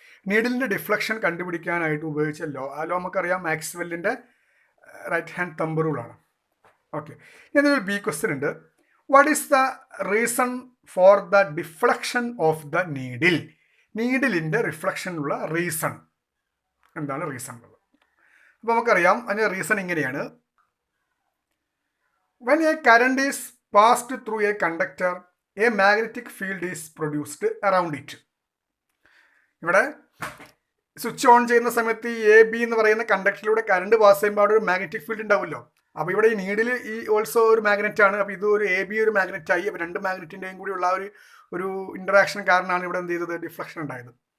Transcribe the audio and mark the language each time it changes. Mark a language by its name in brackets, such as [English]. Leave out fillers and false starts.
[Malayalam] നീഡിലിൻ്റെ deflection കണ്ടുപിടിക്കാനായിട്ട് ഉപയോഗിച്ച law, ആ ലോ നമുക്കറിയാം, മാക്സ്വെല്ലിൻ്റെ റൈറ്റ് ഹാൻഡ് തമ്പ് റൂളാണ്. [English] okay, [Malayalam] ഇതൊരു ബി ക്വസ്റ്റ്യൻ ഉണ്ട്. [English] What is the reason for the deflection of the needle? [Malayalam] നീഡിലിൻ്റെ റിഫ്ലക്ഷനുള്ള reason എന്താണ്? റീസൺ ഉള്ളത്. അപ്പോൾ നമുക്കറിയാം അതിൻ്റെ റീസൺ ഇങ്ങനെയാണ്. [English] When a current is passed through a conductor, a magnetic field is produced around it. [Malayalam] ഇവിടെ switch on ചെയ്യുന്ന സമയത്ത് ഈ എ ബി എന്ന് പറയുന്ന കണ്ടക്ടറിലൂടെ കറണ്ട് പാസ് ചെയ്യുമ്പോൾ അവിടെ ഒരു മാഗ്നറ്റിക് ഫീൽഡ് ഉണ്ടാവുമല്ലോ. അപ്പോൾ ഇവിടെ ഈ നീഡിൽ ഈ ഓൾസോ ഒരു മാഗ്നറ്റ് ആണ്. അപ്പോൾ ഇത് ഒരു എ ബി ഒരു മാഗ്നറ്റ് ആയി. അപ്പോൾ രണ്ട് മാഗ്നറ്റിൻ്റെയും കൂടിയുള്ള ഒരു ഇൻറ്ററാക്ഷൻ കാരണമാണ് ഇവിടെ എന്ത് ചെയ്തത്? ഡിഫ്ലക്ഷൻ ഉണ്ടായത്.